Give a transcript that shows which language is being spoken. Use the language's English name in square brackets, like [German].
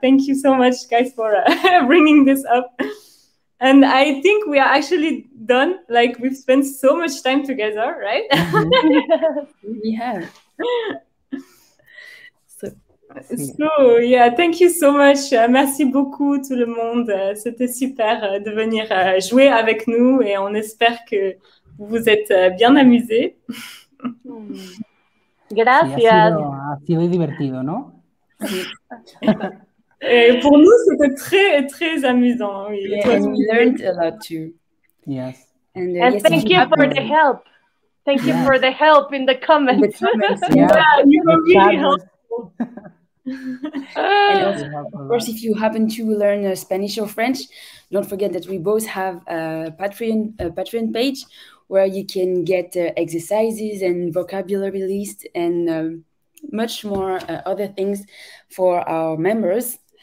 [English] Thank you so much, guys, for bringing this up. And I think we are actually done. Like, we've spent so much time together, right? We have. So, yeah, thank you so much. [French] Merci beaucoup tout le monde. C'était super de venir jouer avec nous et on espère que vous vous êtes bien amusés. [Spanish] Gracias. Ha sido divertido, ¿no? [French] Et pour nous, c'était très, très amusant. Oui. [English] Yeah, and we learned a lot too. Yes. And thank you for the help. Thank you for the help in the comments. In the comments, you were really helpful. And also, of course, if you happen to learn Spanish or French, don't forget that we both have a Patreon page where you can get exercises and vocabulary list and much more other things for our members.